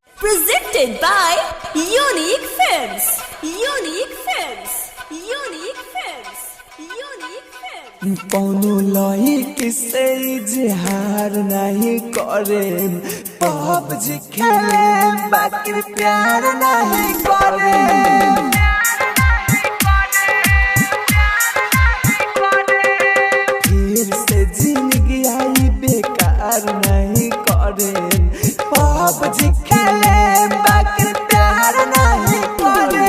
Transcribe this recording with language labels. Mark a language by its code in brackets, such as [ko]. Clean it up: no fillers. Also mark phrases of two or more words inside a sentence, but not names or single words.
[en] Presented by Unique Films. Unique Films. Unique Films. Unique Films. [bho] कौनो लाई किसे इजहार नहीं करे, पबजी खेले बाकी प्यार नहीं करे। फिर से जिंदगी आई बेकार नहीं करे, पबजी खेले बाकी प्यार नहीं करे।